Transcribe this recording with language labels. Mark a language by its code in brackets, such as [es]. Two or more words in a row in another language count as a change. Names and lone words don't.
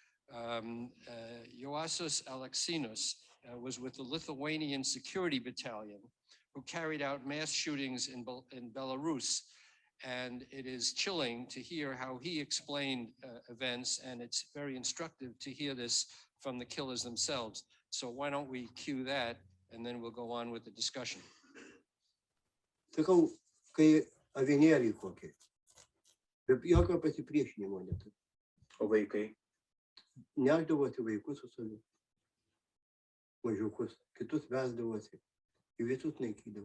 [en] Ioassos Alexinos was with the Lithuanian Security Battalion, who carried out mass shootings in Belarus. And it is chilling to hear how he explained events, and it's very instructive to hear this from the killers themselves. So why don't we cue that, and then we'll go on with the discussion. [lt] Sakau, kai avinėliai kokie, be jokio pasipriešinimo neturi. O vaikai? Nešdavosi vaikus su savimi, mažiukus, kitus vesdavosi, į visus naikydavo.